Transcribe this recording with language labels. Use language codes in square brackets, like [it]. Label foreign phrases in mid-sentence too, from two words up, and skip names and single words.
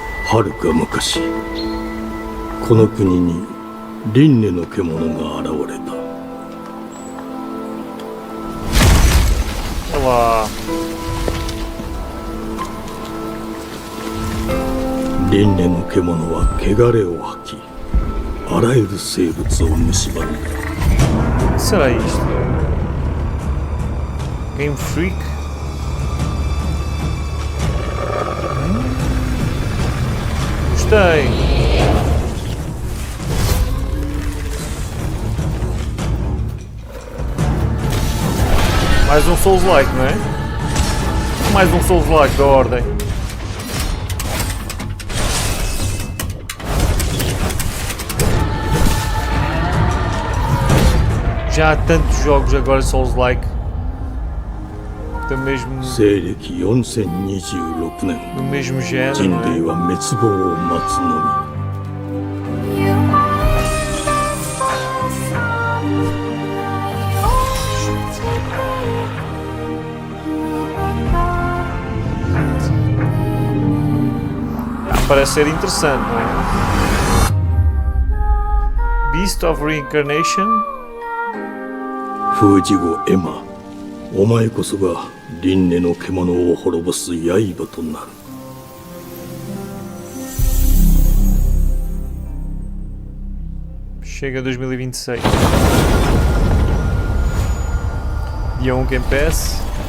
[ja] はるか昔この国に輪廻の獣が現れた。 [pt] Olá. [ja] 輪廻の獣は汚れを吐き、あらゆる生物を蝕んだ。 [pt] Será isto? Game Freak? Gostei. Mais um Souls-like, não é? Mais um Souls-like da ordem. Já há tantos jogos agora Souls-like. Do mesmo... [ja] 西暦4026年 [pt] do mesmo género, [ja] 人類は滅亡を待つのみ。 [pt] Parece ser interessante, não é? Beast of Reincarnation. [ja] 風之後エマ、お前こそが輪廻の獣を滅ぼす刃となる。 [pt] Chega 2026. Dia 1 Game Pass.